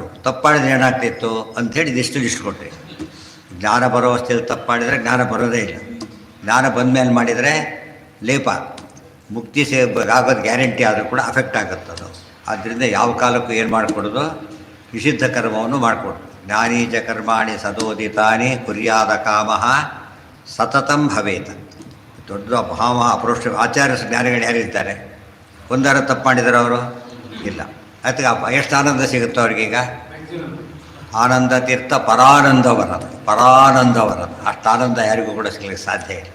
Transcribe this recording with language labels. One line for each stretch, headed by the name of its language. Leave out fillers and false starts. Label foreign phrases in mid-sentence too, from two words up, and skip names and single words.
Kannada: ತಪ್ಪು ಮಾಡಿದ್ರೆ ಏನಾಗ್ತಿತ್ತು ಅಂಥೇಳಿ ಇದಿಷ್ಟು ಲಿಸ್ಟ್ ಕೊಟ್ಟರೆ, ಜ್ಞಾನ ಬರೋ ಅವಸ್ಥೆಯಲ್ಲಿ ತಪ್ಪು ಮಾಡಿದರೆ ಜ್ಞಾನ ಬರೋದೇ ಇಲ್ಲ. ಜ್ಞಾನ ಬಂದ ಮೇಲೆ ಮಾಡಿದರೆ ಲೇಪ, ಮುಕ್ತಿ ಆಗೋದು ಗ್ಯಾರಂಟಿ ಆದರೂ ಕೂಡ ಅಫೆಕ್ಟ್ ಆಗುತ್ತದು. ಆದ್ದರಿಂದ ಯಾವ ಕಾಲಕ್ಕೂ ಏನು ಮಾಡಿಕೊಡೋದು? ನಿಷಿದ್ಧ ಕರ್ಮವನ್ನು ಮಾಡಿಕೊಡು.
Sanskrit: ಜ್ಞಾನೀಜ ಕರ್ಮಾಣಿ ಸದೋದಿತಾನಿ ಕುರ್ಯಾದ ಕಾಮಃ ಸತತಂ ಭವೇತ.
Kannada: ದೊಡ್ಡ ಅಪರೋಕ್ಷ ಆಚಾರ್ಯ ಜ್ಞಾನಿಗಳು ಯಾರಿರ್ತಾರೆ? ಒಂದಾರ ತಪ್ಪು ಮಾಡಿದ್ದಾರೆ ಅವರು? ಇಲ್ಲ. ಅದಕ್ಕೆ ಎಷ್ಟು ಆನಂದ ಸಿಗುತ್ತೆ ಅವ್ರಿಗೀಗ?
Sanskrit: ಆನಂದ ತೀರ್ಥ ಪರಾನಂದವರದ.
Kannada: ಅಷ್ಟು ಆನಂದ ಯಾರಿಗೂ ಕೂಡ ಸಿಗಲಿಕ್ಕೆ ಸಾಧ್ಯ ಇಲ್ಲ.